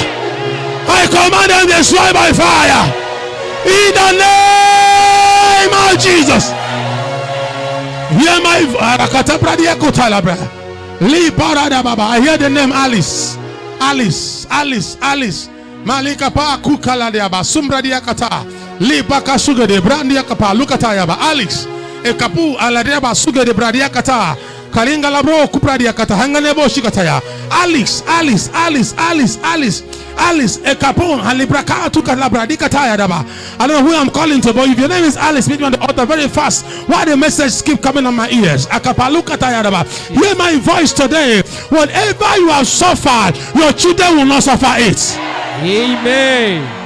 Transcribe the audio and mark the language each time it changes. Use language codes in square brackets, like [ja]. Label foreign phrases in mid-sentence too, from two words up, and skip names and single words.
[en] I command them destroyed by fire. In the name of Jesus. Hear my I hear the name Alice. Alice. Alice. Alice. Malika pa kukala diaba sumbra diakata. Li baka suga de brandia kapa lukata yaba. Alice. E kapu ala diaba suga de brandia kata. Kalinga labro kupra diakata. Hanganebo shikataya. Alice. Alice. Alice. Alice. Alice. Alice, a capon, and Libraka took a labradicataya daba. I don't know who I'm calling to, but if your name is Alice, meet me on the altar very fast. Why the message keep coming on my ears? Akapalukataya daba. Hear my voice today. Whatever you have suffered, your children will not suffer it. Amen.